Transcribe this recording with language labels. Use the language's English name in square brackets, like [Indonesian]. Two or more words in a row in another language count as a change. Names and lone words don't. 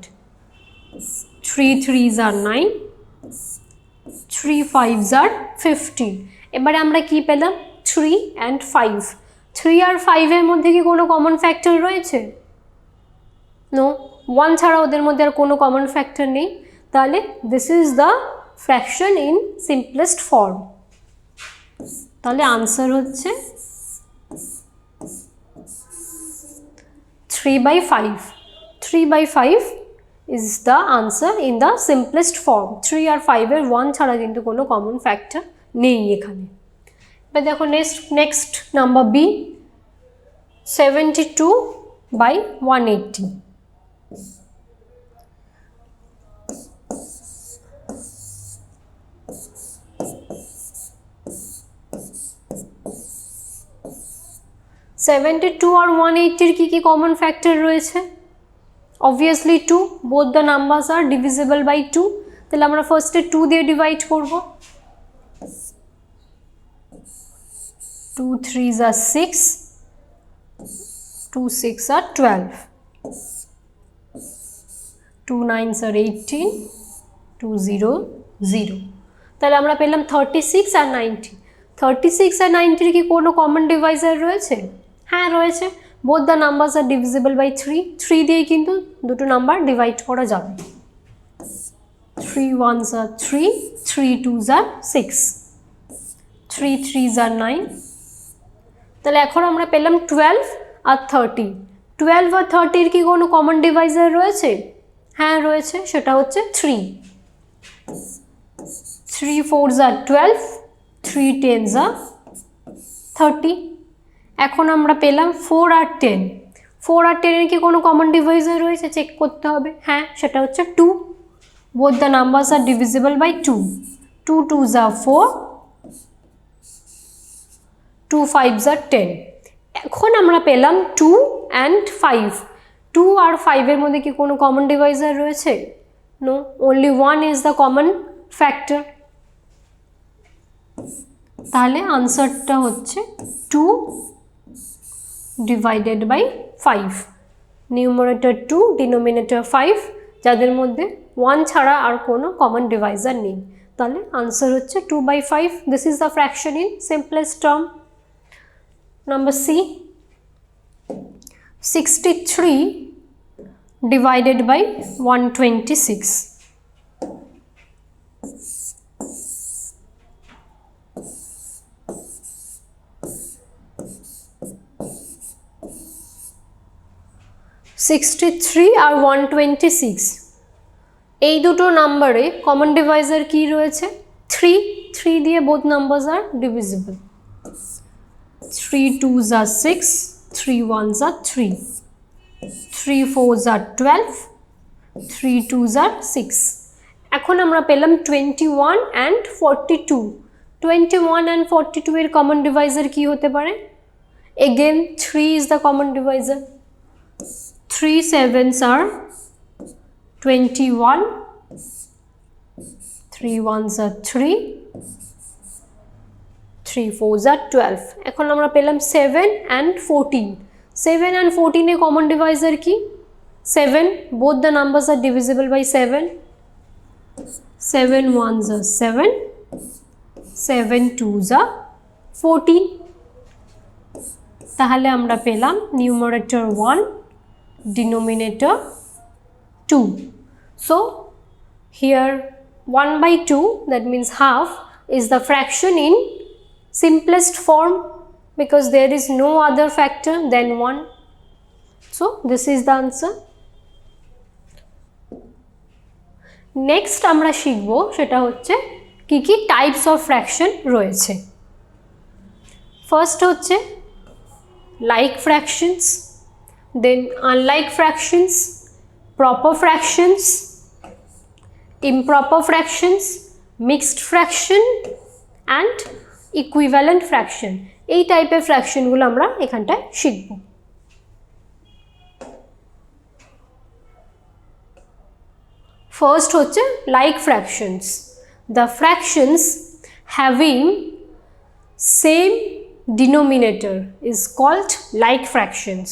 [English] 3 3s are 9, 3 5s are 15. [Bangla] এবারে আমরা কি পেলাম? 3 and 5. 3 আর 5 এর মধ্যে কি কোনো [English] common factor [Bangla] রয়েছে? নো, 1 ছাড়া ওদের মধ্যে আর কোনো [English] common factor [Bangla] নেই। [English] তাহলে this is the fraction in simplest form. [Bangla] তাহলে আনসার হচ্ছে 3/5. [English] 3/5 is the answer in the simplest form. [Bangla] 3 আর 5 এর 1 ছাড়া কিন্তু কোনো [English] common factor [Bangla] নেই এখানে। এবার দেখো [English] next number B, [Bangla] 72/180. (72) আর 180 কি কি [English] common factor [Bangla] রয়েছে? [English] obviously 2, both the numbers are divisible by 2. [Bangla] তাহলে আমরা ফার্স্টে 2 দিয়ে ডিভাইড করব। [English] 2 3s are 6, 2 6 are 12, 2 9s are 18, 2 0 0। [Bangla] তাহলে আমরা পেলাম 36 আর 90। 36 আর 90 কি কোনো [English] common divisor [Bangla] রয়েছে? হ্যাঁ রয়েছে, [English] both the numbers are divisible by 3. [Bangla] 3 দিয়ে কিন্তু দুটো নাম্বার ডিভাইড করা যাবে। [English] 3 1s are 3, 3 2s are 6, 3 3s are 9। [Bangla] তাহলে এখন আমরা পেলাম 12 আর 30। 12 আর 30 কি কোনো [English] common divisor [Bangla] রয়েছে? হ্যাঁ রয়েছে, সেটা হচ্ছে 3। [English] 3 4s are 12, 3 10s are 30। [Bangla] এখন আমরা পেলাম 4 আর 10। 4 আর 10 এর কি কোনো [English] common divisor [Bangla] রয়েছে? চেক করতে হবে। হ্যাঁ, সেটা হচ্ছে [English] 2, both the numbers are divisible by 2. 2 2s are 4, 2 5s are 10। [Bangla] এখন আমরা পেলাম 2 and 5। 2 আর 5 এর মধ্যে কি কোনো [English] common divisor [Bangla] রয়েছে? [English] নো, only 1 is the common factor। [Bangla] তাহলে আনসারটা হচ্ছে [English] 2 divided by 5। [Bangla] নিউমারেটর 2, ডিনোমিনেটর 5, যাদের মধ্যে 1 ছাড়া আর কোনো [English] common divisor [Bangla] নেই। তাহলে আনসার হচ্ছে 2/5। [English] this is the fraction in simplest term. number C, 63 divided by 126. [Bangla] (63) আর 126 এই দুটো নাম্বারে [English] common divisor [Bangla] কি রয়েছে? [English] 3। 3 দিয়ে both numbers are divisible. 3 2s are 6, 3 1s are 3, 3 4s are 12, 3 2s are 6। [Bangla] এখন আমরা পেলাম 21 and 42। 21 and 42 এর [English] common divisor [Bangla] কি হতে পারে? [English] এগেন 3 is the common divisor। 3 7s are 21, 3 1s are 3, 3 4s are 12। [Bangla] এখন আমরা পেলাম 7 and 14। 7 and 14 এর [English] common divisor [Bangla] কি? [English] 7, both the numbers are divisible by 7। 7 ones are 7, 7 twos are 14. [Bangla] তাহলে আমরা পেলাম নিউমারেটর 1, [English] denominator 2. So here 1/2, that means half, is the fraction in simplest form because there is no other factor than 1. So this is the answer. Next [Bangla] আমরা শিখব সেটা হচ্ছে কি কি [English] types of fraction রয়েছে। ফার্স্ট হচ্ছে like fractions, then unlike fractions, proper fractions, improper fractions, mixed fraction and equivalent fraction. [Bangla] এই টাইপের ফ্র্যাকশনগুলো আমরা এখানটায় শিখব। [English] ফার্স্ট হচ্ছে like fractions, the fractions having same denominator is called like fractions.